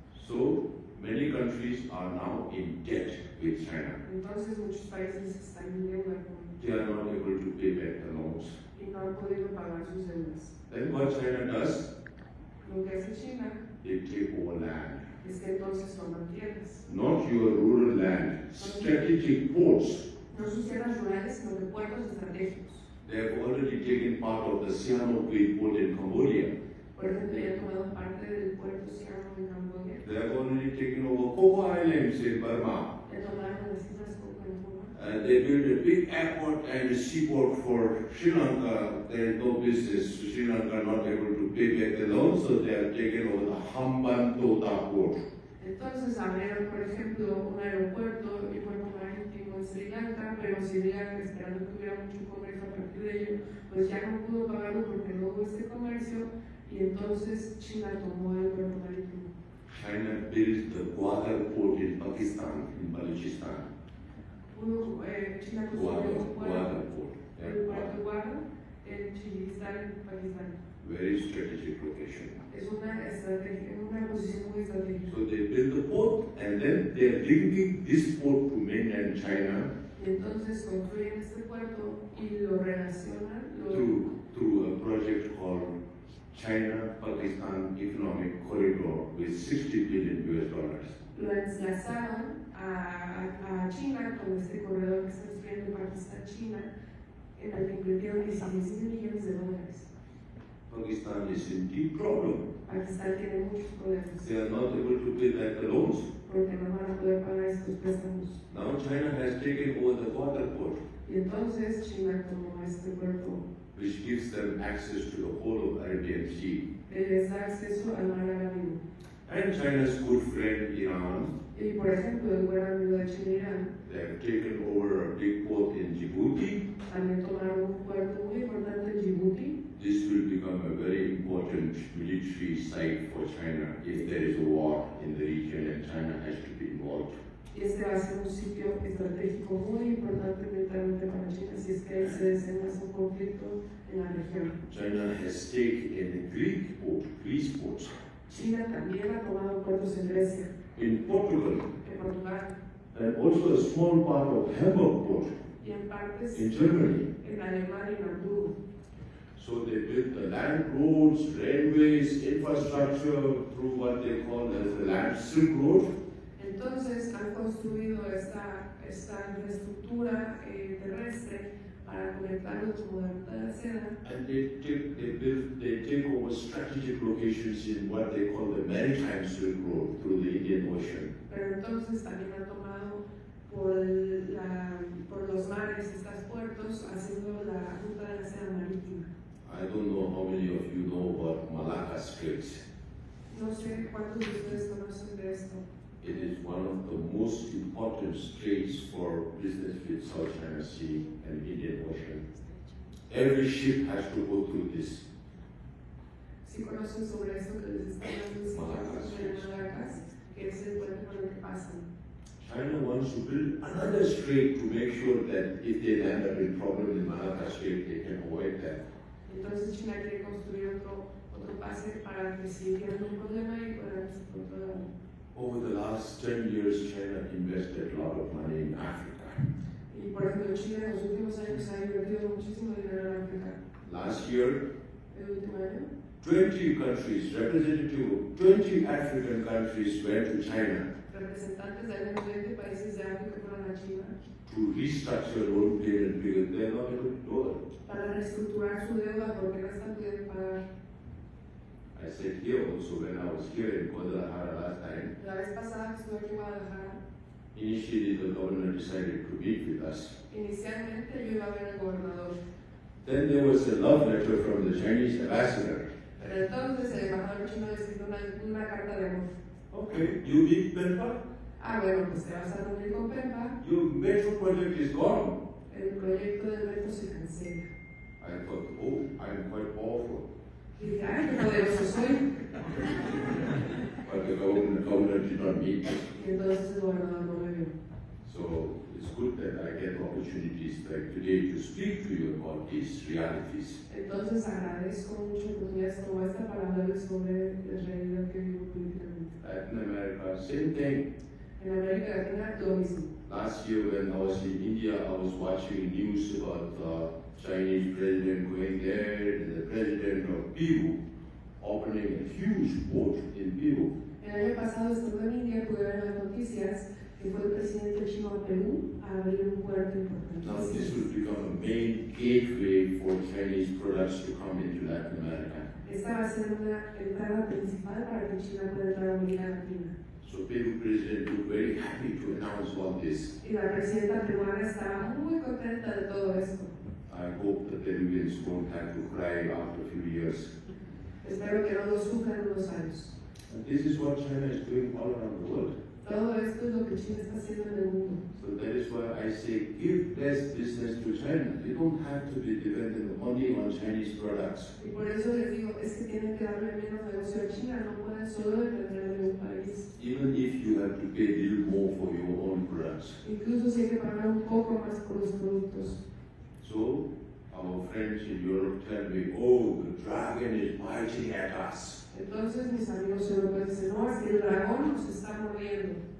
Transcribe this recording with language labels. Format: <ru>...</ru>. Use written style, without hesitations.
<en>So many countries are now in debt with China.</en> <es>Entonces muchos países están en deuda con</es> <en>They are not able to pay back the loans.</en> <es>y no han podido pagar sus deudas.</es> <en>Then what China does,</en> <es>Lo que hace China</es> <en>they take over land.</en> <es>es que entonces toman tierras,</es> <en>Not your rural land, strategic ports.</en> <es>no sus tierras rurales, sino que puertos estratégicos.</es> <en>They have already taken part of the Sikyong port in Cambodia.</en> <es>Por ejemplo, ya han tomado parte del puerto Sikyong en Camboya,</es> <en>They have already taken over Coco Islands in Burma.</en> <es>ya tomaron las islas Coco en Cuba.</es> <en>They built a big airport and a seaport for Sri Lanka. There is no business. Sri Lanka not able to pay back the loan, so they have taken over the Hambantota port.</en> <es>Entonces abrieron, por ejemplo, un aeropuerto y puerto marítimo en Sri Lanka, pero Sri Lanka, esperando que hubiera mucho comercio a partir de ello, pues ya no pudo pagarlo porque no hubo este comercio y entonces China tomó el puerto marítimo.</es> <en>China built the Guadalajara port in Pakistan, in Balochistan.</en> <es>China construyó un puerto,</es> <en>Port.</en> <es>el puerto Guadalajara en Chilistán, en Pakistán.</es> <en>Very strategic location.</en> <es>Es una estrategia, una posición muy estratégica.</es> <en>So they built the port and then they are linking this port to mainland China</en> <es>Y entonces construyen este puerto y lo relacionan,</es> <en>through a project called China-Pakistan Economic Corridor with $60 billion.</en> <es>lo enlazaron a China con este corredor que está construyendo Pakistán-China, en el que invirtieron 16 millones de dólares.</es> <en>Pakistan is in deep problem.</en> <es>Pakistán tiene muchos problemas</es> <en>They are not able to pay back the loans.</en> <es>porque no van a poder pagar estos préstamos.</es> <en>Now China has taken over the water port,</en> <es>Y entonces China tomó este puerto</es> <en>which gives them access to the whole of Arabian Sea.</en> <es>que les da acceso al mar Arábigo.</es> <en>And China's good friend Iran,</en> <es>Y por ejemplo, el buen amigo de China, Irán,</es> <en>they have taken over a big port in Djibouti.</en> <es>también tomaron un puerto muy importante en Djibouti.</es> <en>This will become a very important military site for China if there is a war in the region and China has to be involved.</en> <es>Y este va a ser un sitio estratégico muy importante militarmente para China si es que se desenlaza un conflicto en la región.</es> <en>China has stake in Greece ports,</en> <es>China también ha tomado puertos en Grecia,</es> <en>in Portugal,</en> <es>en Portugal</es> <en>and also a small part of Hamburg port</en> <es>y en partes</es> <en>in Germany.</en> <es>en Alemania y en Hamburgo.</es> <en>So they built the land roads, railways, infrastructure through what they call as the land Silk Road.</en> <es>Entonces han construido esta infraestructura terrestre para conectarlos como la ruta de la seda.</es> <en>And they take over strategic locations in what they call the maritime Silk Road through the Indian Ocean.</en> <es>Pero entonces también han tomado por los mares estos puertos haciendo la ruta de la seda marítima.</es> <en>I don't know how many of you know about Malacca Straits.</en> <es>No sé cuántos de ustedes conocen de esto.</es> <en>It is one of the most important straits for business with South China Sea and Indian Ocean. Every ship has to go through this.</en> <es>Si conocen sobre esto que les están dando de Malacas, que es el puente por el que pasan.</es> <en>China wants to build another strait to make sure that if they land up in problem in Malacca Strait, they can avoid that.</en> <es>Entonces China quiere construir otro pase para que si tienen un problema y puedan controlarlo.</es> <en>Over the last 10 years, China invested a lot of money in Africa.</en> <es>Y por ejemplo, China en los últimos años ha invertido muchísimo dinero en África.</es> <en>Last year,</en> <es>El último año,</es> <en>20 countries, representative of 20 African countries went to China</en> <es>representantes de al menos 20 países de África fueron a China</es> <en>to restructure loan payment because they're not able to do it.</en> <es>para reestructurar su deuda porque no están pudiendo pagar.</es> <en>I said here also when I was here in Guadalajara last time,</en> <es>La vez pasada que estuve aquí en Guadalajara,</es> <en>initially the governor decided to meet with us.</en> <es>inicialmente yo iba a ver al gobernador,</es> <en>Then there was a love letter from the Chinese ambassador.</en> <es>pero entonces el embajador chino le escribió una carta de amor.</es> <en>Okay, you meet Penpa?</en> <es>Ah, bueno, pues te vas a reunir con Penpa,</es> <en>Your metro project is gone.</en> <es>el proyecto del metro se cancela.</es> <en>I thought, oh, I'm quite powerful.</en> <es>Y dije, ay, qué poderoso soy.</es> <en>But the governor did not meet me.</en> <es>Y entonces el gobernador no me vio.</es> <en>So it's good that I get opportunities like today to speak to you about these realities.</en> <es>Entonces agradezco mucho oportunidades como esta para hablarles sobre la realidad que vivo políticamente.</es> <en>Latin America, same thing.</en> <es>En América Latina lo mismo.</es> <en>Last year when I was in India, I was watching news about the Chinese president going there and the president of Peru opening a huge port in Peru.</en> <es>El año pasado, estando en India, pude ver las noticias que fue el presidente chino a Perú a abrir un puerto</es> <en>Now this</en> <es>importante.</es> <en>will become a main gateway for Chinese products to come into Latin America.</en> <es>Esta va a ser una entrada principal para que China pueda entrar a América Latina.</es> <en>So Peru president was very happy to announce all this.</en> <es>Y la presidenta peruana estaba muy contenta de todo esto.</es> <en>I hope the Peruvians won't have to cry after a few years.</en> <es>Espero que no lo sufran unos años.</es> <en>And this is what China is doing all around the world.</en> <es>Todo esto es lo que China está haciendo en el mundo.</es> <en>So that is why I say give less business to China. You don't have to be dependent only on Chinese products.</en> <es>Y por eso les digo, es que tienen que darle menos negocio a China, no pueden solo depender de un país.</es> <en>Even if you have to pay a little more for your own products.</en> <es>Incluso si hay que pagar un poco más por los productos.</es> <en>So our friends in Europe tell me, oh, the dragon is biting at us.</en> <es>Entonces mis amigos europeos dicen, no, es que el dragón nos está mordiendo.</es>